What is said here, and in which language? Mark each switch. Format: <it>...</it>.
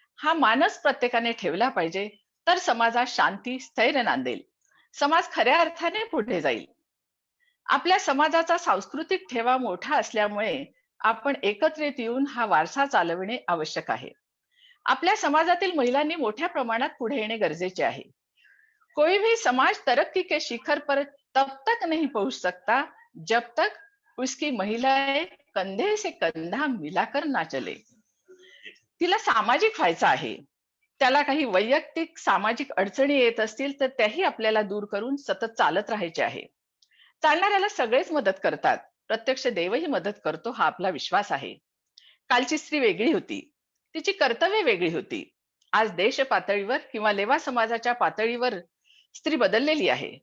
<mr>हा मानस प्रत्येकाने ठेवला पाहिजे, तर समाजात शांती स्थैर्य नांदेल. समाज खऱ्या अर्थाने पुढे जाईल. आपल्या समाजाचा सांस्कृतिक ठेवा मोठा असल्यामुळे आपण एकत्रित येऊन हा वारसा चालविणे आवश्यक आहे. आपल्या समाजातील महिलांनी मोठ्या प्रमाणात पुढे येणे गरजेचे आहे.</mr> <hi>कोई भी समाज तरक्की के शिखर पर तब तक नहीं पहुंच सकता जब तक उसकी महिलाएं कंधे से कंधा मिलाकर ना चले.</hi> <mr>तिला सामाजिक व्हायचं आहे. त्याला काही वैयक्तिक सामाजिक अडचणी येत असतील तर त्याही आपल्याला दूर करून सतत चालत राहायचे आहे. चालणाऱ्याला सगळेच मदत करतात. प्रत्यक्ष देवही मदत करतो हा आपला विश्वास आहे. कालची स्त्री वेगळी होती. तिची कर्तव्य वेगळी होती. आज देश पातळीवर किंवा लेवा समाजाच्या पातळीवर स्त्री बदललेली आहे.</mr>